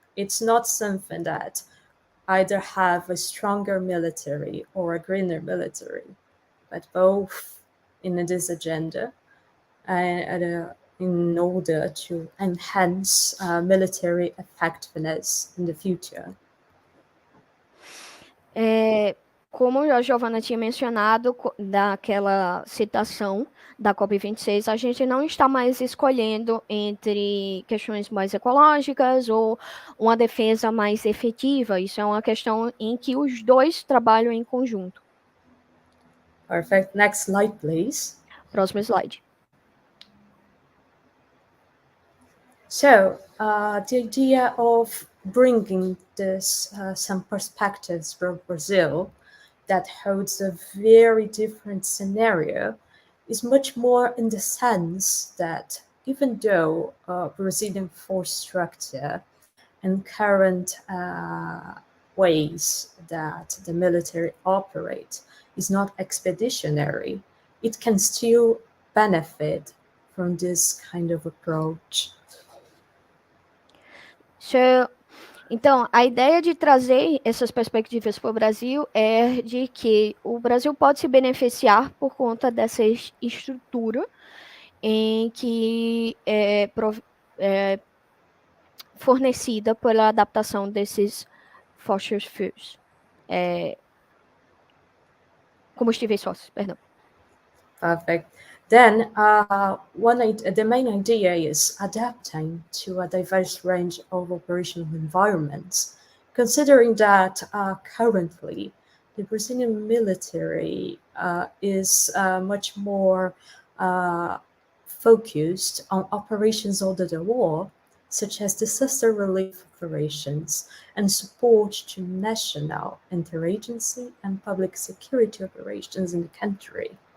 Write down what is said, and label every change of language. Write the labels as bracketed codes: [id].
[en] It's not something that either have a stronger military or a greener military, but both in this agenda. And in order to enhance military effectiveness in the future? [pt] Como a Giovana tinha mencionado daquela citação da COP26, a gente não está mais escolhendo entre questões mais ecológicas ou uma defesa mais efetiva. Isso é uma questão em que os dois trabalham em conjunto. [en] Perfect. Next slide, please. [pt] Próximo slide. [en] So, the idea of bringing this some perspectives from Brazil that holds a very different scenario is much more in the sense that even though Brazilian force structure and current ways that the military operate is not expeditionary, it can still benefit from this kind of approach. [pt] Então, a ideia de trazer essas perspectivas para o Brasil é de que o Brasil pode se beneficiar por conta dessa estrutura em que é fornecida pela adaptação desses fossil fuels, combustíveis fósseis, perdão. [en] Perfect. Then, the main idea is adapting to a diverse range of operational environments, considering that currently the Brazilian military is much more focused on operations under the war, such as disaster relief operations and support to national, interagency, and public security operations in the country.